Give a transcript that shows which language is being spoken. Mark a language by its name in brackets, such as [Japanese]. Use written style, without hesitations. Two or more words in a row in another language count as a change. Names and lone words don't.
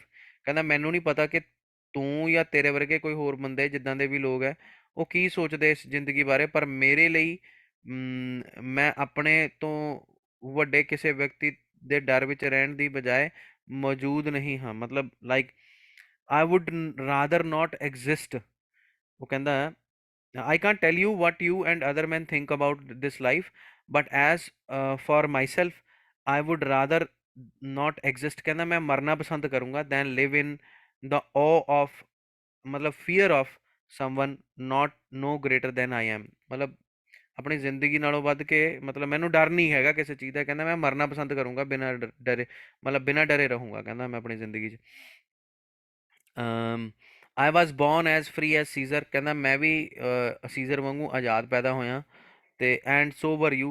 [Punjabi] ਕਹਿੰਦਾ ਮੈਨੂੰ ਨਹੀਂ ਪਤਾ ਕਿ ਤੂੰ ਜਾਂ ਤੇਰੇ ਵਰਗੇ ਕੋਈ ਹੋਰ ਬੰਦੇ ਜਿੱਦਾਂ ਦੇ ਵੀ ਲੋਕ ਹੈ ਉਹ ਕੀ ਸੋਚਦੇ ਇਸ ਜ਼ਿੰਦਗੀ ਬਾਰੇ, ਪਰ ਮੇਰੇ ਲਈ ਮੈਂ ਆਪਣੇ ਤੋਂ ਵੱਡੇ ਕਿਸੇ ਵਿਅਕਤੀ ਦੇ ਡਰ ਵਿੱਚ ਰਹਿਣ ਦੀ ਬਜਾਏ ਮੌਜੂਦ ਨਹੀਂ ਹਾਂ। [English] ਮਤਲਬ like I would rather not exist. [Punjabi] ਉਹ ਕਹਿੰਦਾ [English] I can't tell you what you and other men think about this life, but as for myself, I would rather not exist। [Punjabi] ਕਹਿੰਦਾ ਮੈਂ ਮਰਨਾ ਪਸੰਦ ਕਰੂੰਗਾ [English] than live in the awe of, ਮਤਲਬ fear of someone not no greater than I am। [Punjabi] ਮਤਲਬ ਆਪਣੀ ਜ਼ਿੰਦਗੀ ਨਾਲੋਂ ਵੱਧ ਕੇ ਮਤਲਬ ਮੈਨੂੰ ਡਰ ਨਹੀਂ ਹੈਗਾ ਕਿਸੇ ਚੀਜ਼ ਦਾ। ਕਹਿੰਦਾ ਮੈਂ ਮਰਨਾ ਪਸੰਦ ਕਰੂੰਗਾ ਬਿਨਾਂ ਡਰੇ, ਮਤਲਬ ਬਿਨਾਂ ਡਰੇ ਰਹੂੰਗਾ ਕਹਿੰਦਾ ਮੈਂ ਆਪਣੀ ਜ਼ਿੰਦਗੀ 'ਚ। [English] I was born as free as Caesar. [Punjabi] ਕਹਿੰਦਾ ਮੈਂ ਵੀ ਸੀਜ਼ਰ ਵਾਂਗੂ ਆਜ਼ਾਦ ਪੈਦਾ ਹੋਇਆ, ਤੇ [English] and so were you.